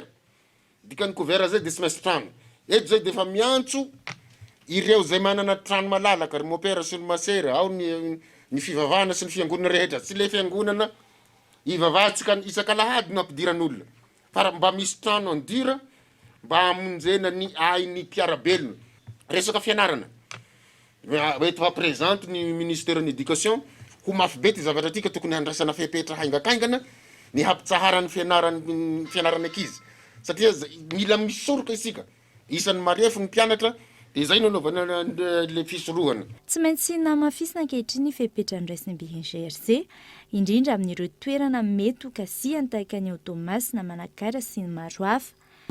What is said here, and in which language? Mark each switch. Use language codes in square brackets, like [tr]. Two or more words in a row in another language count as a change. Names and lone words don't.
[mg] Dikany couvert zay dia tsy maintsy trano. Eto zay dia efa miantso ireo zay manana trano malalaka, ry mopera sy ny masera, ao ny fivavahana sy ny fiangonana rehetra. Tsy le fiangonana ivavahantsika isan-kalahady no ampidiran'olona. Fa mba misy trano andira mba amonjena ny ainy mpiarabelona. Resaka fianarana. Eto va présente ny [fr] ministère de l'éducation [mg] ho mafy be ty zavatra tika tokony handraisana fepetra haingakaingana ny hampitsahara ny fianarana ankizy. Satria mila misoroka isika. Isan'ny marefo ny mpianatra dia izay no anaovana le fisorohana. Tsy maintsy namafisina ankehitriny ny fepetra andraisiny BNGRC indrindra amin'ireo toerana mety ho kasihany tahaka ny Toamasina, Manakara sy ny maro hafa.